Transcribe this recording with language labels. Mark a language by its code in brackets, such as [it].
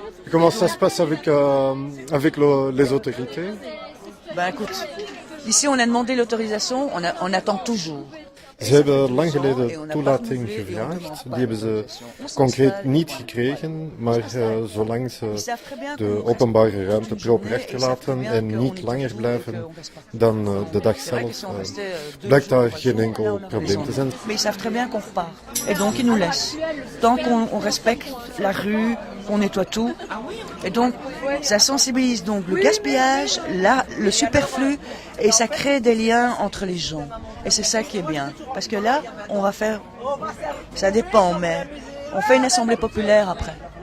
[fr] Comment ça se passe avec les autorités? Écoute, ici on a demandé l'autorisation, on attend toujours. [nl] Ze hebben lang geleden toelating gevraagd. Die hebben ze concreet niet gekregen, maar zolang ze de openbare ruimte proper achterlaten en niet langer blijven dan de dag zelf, blijkt daar geen enkel probleem te zijn. [fr] Mais ils savent très bien qu'on repart. Et donc ils nous laissent. Tant qu'on respecte la rue, qu'on nettoie tout. Et donc ça sensibilise donc le gaspillage, le superflu, et ça crée des liens entre les gens. Et c'est ça qui est bien. Parce que là, on va faire... Ça dépend, mais on fait une assemblée populaire après.